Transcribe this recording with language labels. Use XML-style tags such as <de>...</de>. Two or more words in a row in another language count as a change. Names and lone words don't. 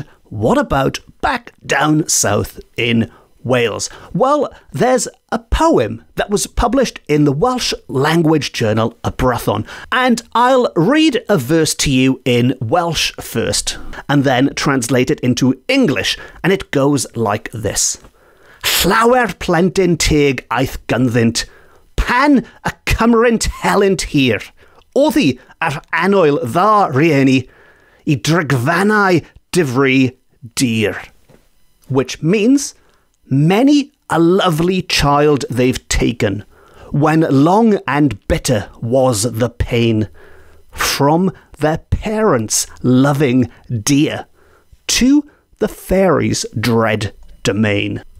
<en>What about back down south in Wales? Well, there's a poem that was published in the Welsh language journal Y Brython, and I'll read a verse to you in Welsh first, and then translate it into English, and it goes like this.</en> <cy>Llawer plentyn teg aeth ganddynt, pan y cymrynt helynt hir, oddi ar anwyl dda rieni, I drygfannau difri dir.</cy> <en>Which means, many a lovely child they've taken, when long and bitter was the pain, from their parents' loving dear, to the fairies' dread domain.</en>